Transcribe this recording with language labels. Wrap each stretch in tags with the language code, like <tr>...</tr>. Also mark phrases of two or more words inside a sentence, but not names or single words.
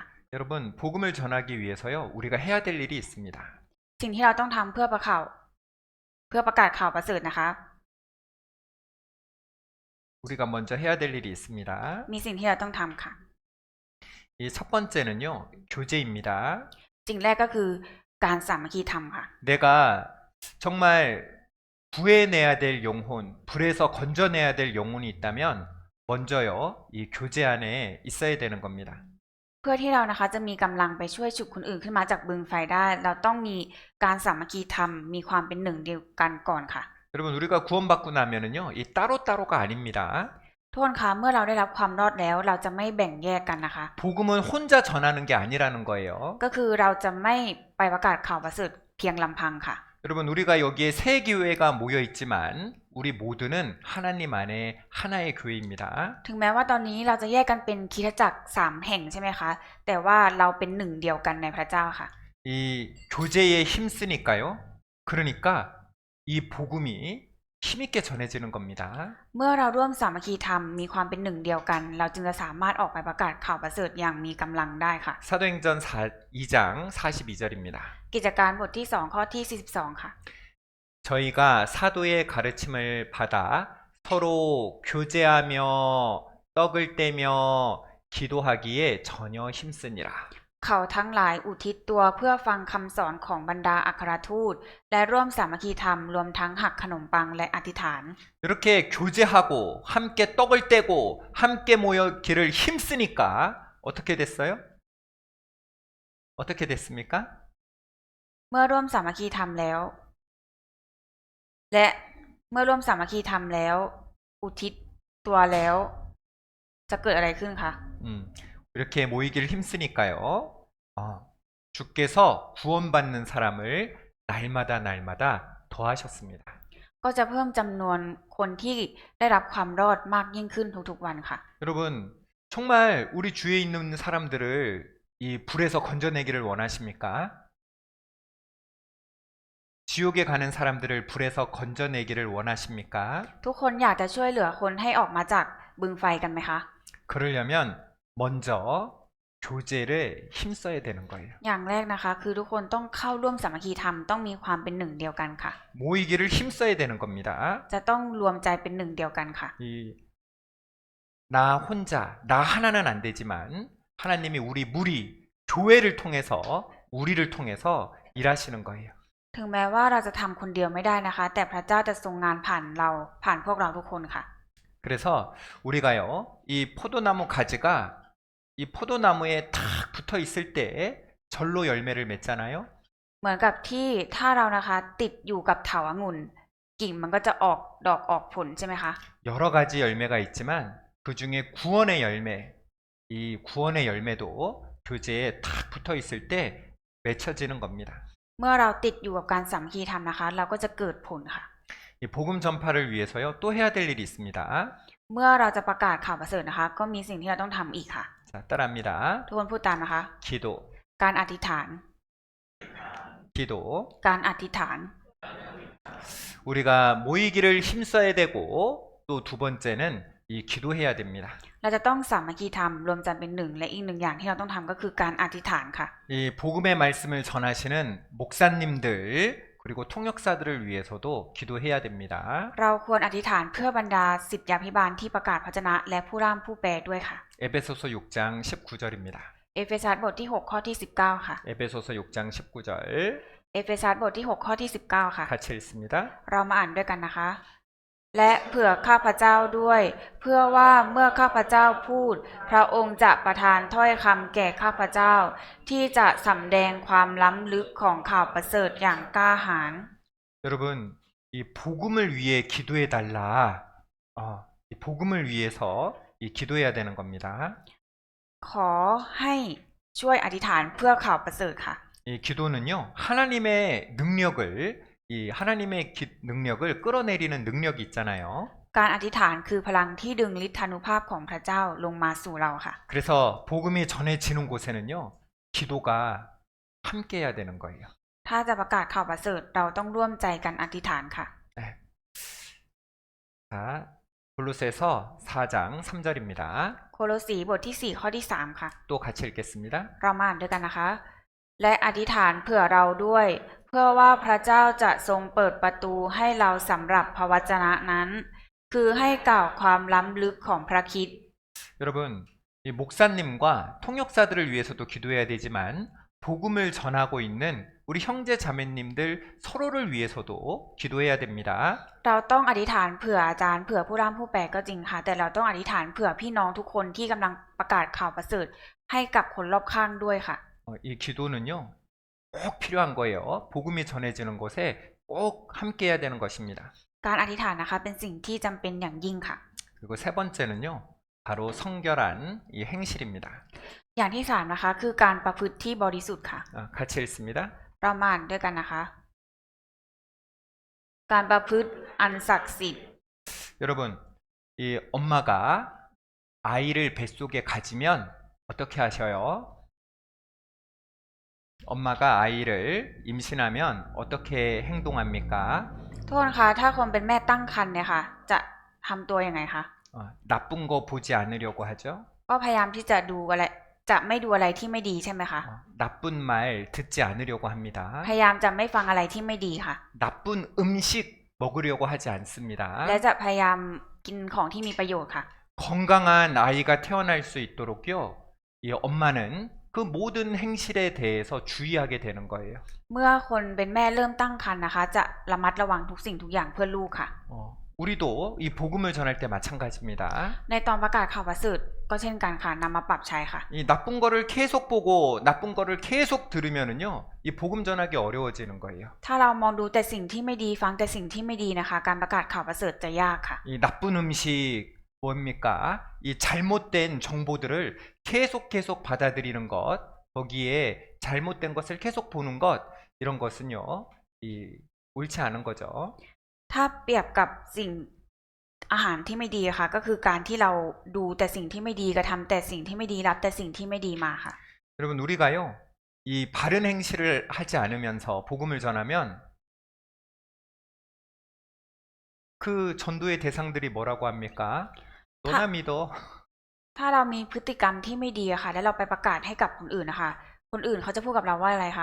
<ko>여러분, 복음을 전하기 위해서요. 우리가 해야 될 일이 있습니다.</ko> <th>สิ่งที่เราต้องทำเพื่อประกาศข่าวประเสริฐนะคะ</th> <ko>우리가 먼저 해야 될 일이 있습니다.</ko> <th>มีสิ่งที่เราต้องทำค่ะ</th> <ko>이 첫 번째는요. 교제입니다.</ko> <th>สิ่งแรกก็คือการสามัคคีธรรมค่ะ</th> <ko>내가 정말 구해내야 될 영혼, 불에서 건져내야 될 영혼이 있다면 먼저요. 이 교제 안에 있어야 되는 겁니다.</ko> <th>เพื่อที่เรานะคะจะมีกำลังไปช่วยฉุดคนอื่นขึ้นมาจากบึงไฟได้ เราต้องมีการสามัคคีธรรมมีความเป็นหนึ่งเดียวกันก่อนค่ะ</th> <ko>여러분 우리가 구원받고 나면은요. 이 따로따로가 아닙니다.</ko> <th>ทุกคนคะเมื่อเราได้รับความรอดแล้วเราจะไม่แบ่งแยกกันนะคะ</th> <ko>복음은 혼자 전하는 게 아니라는 거예요.</ko> <th>ก็คือเราจะไม่ไปประกาศข่าวประเสริฐเพียงลำพังค่ะ</th> <ko>여러분 우리가 여기에 세 교회가 모여 있지만 우리 모두는 하나님 안에 하나의 교회입니다.</ko> <th>ถึงแม้ว่าตอนนี้เราจะแยกกันเป็นคริสตจักร3แห่งใช่ไหมคะแต่ว่าเราเป็นหนึ่งเดียวกันในพระเจ้าค่ะ</th> <ko>이 교제에 힘쓰니까요. 그러니까 이 복음이 힘있게 전해지는 겁니다.</ko> <th>เมื่อเราร่วมสามัคคีธรรมมีความเป็นหนึ่งเดียวกัน เราจึงจะสามารถออกไปประกาศข่าวประเสริฐอย่างมีกำลังได้ค่ะ</th> <ko>사도행전 2장 42절입니다.</ko> <th>กิจการบทที่2ข้อที่42ค่ะ</th> <ko>저희가 사도의 가르침을 받아 서로 교제하며 떡을 떼며 기도하기에 전혀 힘쓰니라.</ko> <th>เขาทั้งหลายอุทิศตัวเพื่อฟังคำสอนของบรรดาอัครทูตและร่วมสามัคคีธรรมรวมทั้งหักขนมปังและอธิษฐาน</th> <ko>이렇게 교제하고 함께 떡을 떼고 함께 모여 기를 힘쓰니까 어떻게 됐어요? 어떻게 됐습니까?</ko> <th>เมื่อร่วมสามัคคีธรรมแล้ว และเมื่อร่วมสามัคคีธรรมแล้ว อุทิศตัวแล้ว จะเกิดอะไรขึ้นคะ</th> <ko>이렇게 모이기를 힘쓰니까요. 주께서 구원받는 사람을 날마다 더하셨습니다.</ko> <th>ก็จะเพิ่มจำนวนคนที่ได้รับความรอดมากยิ่งขึ้นทุกๆวันค่ะ</th> <ko>여러분, 정말 우리 주위에 있는 사람들을 이 불에서 건져내기를 원하십니까? 지옥에 가는 사람들을 불에서 건져내기를 원하십니까?</ko> <th>ทุกคนอยากจะช่วยเหลือคนให้ออกมาจากบึงไฟกันไหมคะ</th> <ko>그러려면 먼저 교제를 힘써야 되는 거예요.</ko> <th>อย่างแรกนะคะคือทุกคนต้องเข้าร่วมสามัคคีธรรมต้องมีความเป็นหนึ่งเดียวกันค่ะ</th> <ko>모이기를 힘써야 되는 겁니다.</ko> <th>จะต้องรวมใจเป็นหนึ่งเดียวกันค่ะ</th> <ko>나 혼자, 나 하나는 안 되지만 하나님이 우리 무리, 교회를 통해서 우리를 통해서 일하시는 거예요.</ko> <th>ถึงแม้ว่าเราจะทำคนเดียวไม่ได้นะคะ แต่พระเจ้าจะทรงงานผ่านเราผ่านพวกเราทุกคนค่ะ</th> <ko>그래서 우리가요, 이 포도나무 가지가 이 포도나무에 탁 붙어 있을 때 절로 열매를 맺잖아요.</ko> <th>เหมือนกับที่ถ้าเรานะคะติดอยู่กับเถาองุ่นกิ่งมันก็จะออกดอกออกผลใช่ไหมคะ</th> <ko>여러 가지 열매가 있지만 그 중에 구원의 열매, 이 구원의 열매도 교제에 탁 붙어 있을 때 맺혀지는 겁니다.</ko> <th>เมื่อเราติดอยู่กับการสามัคคีธรรมนะคะ เราก็จะเกิดผลค่ะ</th> <ko>이 복음 전파를 위해서요, 또 해야 될 일이 있습니다.</ko> <th>เมื่อเราจะประกาศข่าวประเสริฐนะคะ ก็มีสิ่งที่เราต้องทำอีกค่ะ</th> <ko>자, 따라합니다.</ko> <th>ทุกคนพูดตามนะคะ</th> <ko>기도,</ko> <th>การอธิษฐาน</th> <ko>기도.</ko> <th>การอธิษฐาน</th> <ko>우리가 모이기를 힘써야 되고 또 두 번째는 이 기도해야 됩니다.</ko> <th>เราจะต้องสามัคคีธรรมรวมใจเป็นหนึ่งและอีกหนึ่งอย่างที่เราต้องทำก็คือการอธิษฐานค่ะ</th> <ko>이 복음의 말씀을 전하시는 목사님들 그리고 통역사들을 위해서도 기도해야 됩니다.</ko> <th>เราควรอธิษฐานเพื่อบรรดาศิษยาภิบาลที่ประกาศพระวจนะและผู้ร่ำผู้แปลด้วยค่ะ</th> <ko>에베소서 6장 19절입니다.</ko> <th>เอเฟซัสบทที่6ข้อที่19ค่ะ</th> <ko>에베소서 6장 19절</ko> <th>เอเฟซัสบทที่6ข้อที่19ค่ะ</th> <ko>같이 읽습니다.</ko> <th>เรามาอ่านด้วยกันนะคะ และเผื่อข้าพเจ้าด้วย เพื่อว่าเมื่อข้าพเจ้าพูด พระองค์จะประทานถ้อยคำแก่ข้าพเจ้า ที่จะสำแดงความล้ำลึกของข่าวประเสริฐอย่างกล้าหาญ</th> <ko>여러분, 이 복음을 위해 기도해 달라. 이 복음을 위해서 이 기도해야 되는 겁니다.</ko> <th>ขอให้ช่วยอธิษฐานเพื่อข่าวประเสริฐค่ะ</th> <ko>이 기도는요, 하나님의 능력을 이 하나님의 능력을 끌어내리는 능력이 있잖아요.</ko> <th>การอธิษฐานคือพลังที่ดึงฤทธานุภาพของพระเจ้าลงมาสู่เราค่ะ</th> <ko>그래서 복음이 전해지는 곳에는요, 기도가 함께해야 되는 거예요.</ko> <th>ถ้าจะประกาศข่าวประเสริฐเราต้องร่วมใจกันอธิษฐานค่ะ</th> <ko>자, 골로새서 4장 3절입니다.</ko> <th>โคโลสีบทที่4ข้อที่3ค่ะ</th> <ko>또 같이 읽겠습니다.</ko> <th>เรามาอ่านด้วยกันนะคะ และอธิษฐานเผื่อเราด้วย เพื่อว่าพระเจ้าจะทรงเปิดประตูให้เราสำหรับพระวจนะนั้น คือให้กล่าวความล้ำลึกของพระคริสต์</th> <ko>여러분, 이 목사님과 통역사들을 위해서도 기도해야 되지만 복음을 전하고 있는 우리 형제 자매님들 서로를 위해서도 기도해야 됩니다.</ko> <th>เราต้องอธิษฐานเผื่ออาจารย์เผื่อผู้ร่ำผู้แปลก็จริงค่ะ แต่เราต้องอธิษฐานเผื่อพี่น้องทุกคนที่กำลังประกาศข่าวประเสริฐให้กับคนรอบข้างด้วยค่ะ</th> <ko>이 기도는요, 꼭 필요한 거예요. 복음이 전해지는 곳에 꼭 함께해야 되는 것입니다.</ko> <th>การอธิษฐานนะคะเป็นสิ่งที่จำเป็นอย่างยิ่งค่ะ</th> <ko>그리고 세 번째는요, 바로 성결한 이 행실입니다.</ko> <th>อย่างที่3นะคะคือการประพฤติที่บริสุทธิ์ค่ะ</th> <ko>같이 읽습니다.</ko> <th>เรามาอ่านด้วยกันนะคะ การประพฤติอันศักดิ์สิทธิ์</th> <ko>여러분, 이 엄마가 아이를 뱃속에 가지면 어떻게 하셔요? 엄마가 아이를 임신하면 어떻게 행동합니까?</ko> <th>ทุกคนคะถ้าคนเป็นแม่ตั้งครรภ์เนี่ยค่ะ จะทำตัวยังไงคะ</th> <ko>나쁜 거 보지 않으려고 하죠.</ko> <th>ก็พยายามที่จะดูอะไรจะไม่ดูอะไรที่ไม่ดีใช่ไหมคะ</th> <ko>나쁜 말 듣지 않으려고 합니다.</ko> <th>พยายามจะไม่ฟังอะไรที่ไม่ดีค่ะ</th> <ko>나쁜 음식 먹으려고 하지 않습니다.</ko> <th>และจะพยายามกินของที่มีประโยชน์ค่ะ</th> <ko>건강한 아이가 태어날 수 있도록요, 이 엄마는 그 모든 행실에 대해서 주의하게 되는 거예요.</ko> <th>เมื่อคนเป็นแม่เริ่มตั้งครรภ์นะคะ จะระมัดระวังทุกสิ่งทุกอย่างเพื่อลูกค่ะ</th> <ko>우리도 이 복음을 전할 때 마찬가지입니다.</ko> <th>ในตอนประกาศข่าวประเสริฐก็เช่นกันค่ะนำมาปรับใช้ค่ะ</th> <ko>이 나쁜 거를 계속 보고 나쁜 거를 계속 들으면은요, 이 복음 전하기 어려워지는 거예요.</ko> <th>ถ้าเรามองดูแต่สิ่งที่ไม่ดีฟังแต่สิ่งที่ไม่ดีนะคะ การประกาศข่าวประเสริฐจะยากค่ะ</th> <ko>이 나쁜 음식 뭡니까? 이 잘못된 정보들을 계속 받아들이는 것, 거기에 잘못된 것을 계속 보는 것 이런 것은요 옳지 않은 거죠.</ko> <th>ถ้าเปรียบกับสิ่งอาหารที่ไม่ดีค่ะก็คือการที่เราดูแต่สิ่งที่ไม่ดีกระทำแต่สิ่งที่ไม่ดีรับแต่สิ่งที่ไม่ดีมาค่ะ</th> <ko>여러분 우리가요 이 바른 행실을 하지 않으면서 복음을 전하면 그 전도의 대상들이 뭐라고 합니까? 너나 믿어.</ko> <th>ถ้าเรามีพฤติกรรมที่ไม่ดีอะค่ะแล้วเราไปประกาศให้กับคนอื่นนะคะคนอื่นเขาจะพูดกับเราว่าอะไรคะ</th>